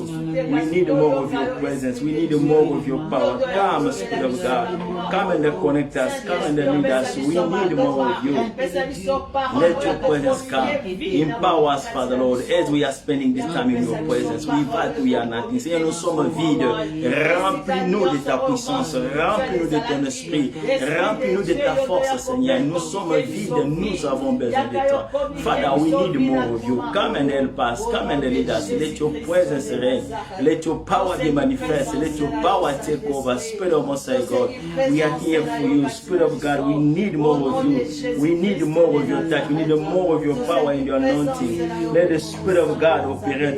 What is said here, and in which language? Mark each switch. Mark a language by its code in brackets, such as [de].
[en] We need more of your presence. We need more of your power. Come, Spirit of God. Come and connect us. Come and lead us. We need more of you. Let your presence come. Empower us, Father Lord, as we are spending this time in your presence. We are nothing. [fr] Seigneur, nous sommes vides. Remplis-nous de ta puissance. Remplis-nous de ton esprit. Remplis-nous de ta force, Seigneur. Nous sommes vides. Nous avons besoin de toi. [en] Father, we need more of you. Come and help us. Come and lead us. Let your presence reign. Let your power be manifest. Let your power take over. Spirit of Most High God, we are here for you. Spirit of God, we need more of you. We need more of your touch. We need more of your power and your anointing. Let the Spirit of God operate.